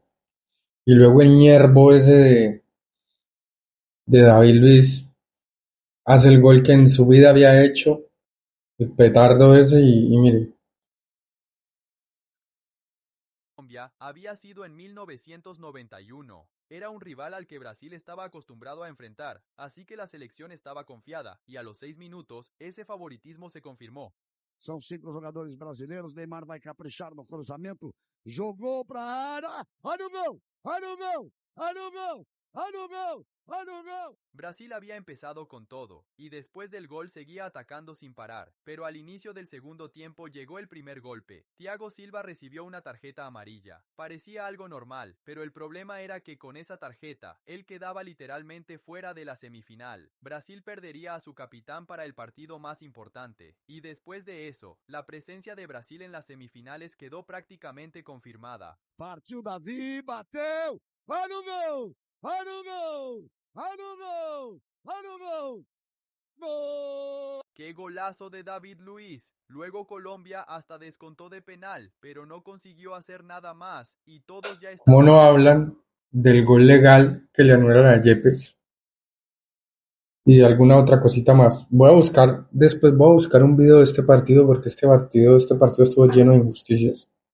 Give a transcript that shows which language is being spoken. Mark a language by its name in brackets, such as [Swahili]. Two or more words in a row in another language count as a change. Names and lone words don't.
[Spanish] Y luego el ñerbo ese de David Luiz hace el gol que en su vida había hecho, el petardo ese y mire. Colombia había sido en 1991. Era un rival al que Brasil estaba acostumbrado a enfrentar, así que la selección estaba confiada, y a los 6 minutos, ese favoritismo se confirmó. [Portuguese] São 5 jogadores brasileiros. Neymar vai caprichar no cruzamento. Jogou pra área. Olha o gol! Olha o gol! Olha o gol! Olha o gol! Olha o gol! [Spanish] Brasil había empezado con todo, y después del gol seguía atacando sin parar, pero al inicio del segundo tiempo llegó el primer golpe. Thiago Silva recibió una tarjeta amarilla. Parecía algo normal, pero el problema era que con esa tarjeta, él quedaba literalmente fuera de la semifinal. Brasil perdería a su capitán para el partido más importante, y después de eso, la presencia de Brasil en las semifinales quedó prácticamente confirmada. [Portuguese] Partiu Davi, bateu! Olha o gol! Olha o gol! Olha o gol! Olha o gol! [Spanish] ¡Gol! ¡Qué golazo de David Luiz! Luego Colombia hasta descontó de penal, pero no consiguió hacer nada más, y todos ya ¿Cómo estaban... no hablan del gol legal que le anulan a Yepes? y alguna otra cosita más. Después voy a buscar un video de este partido porque este partido estuvo lleno de injusticias.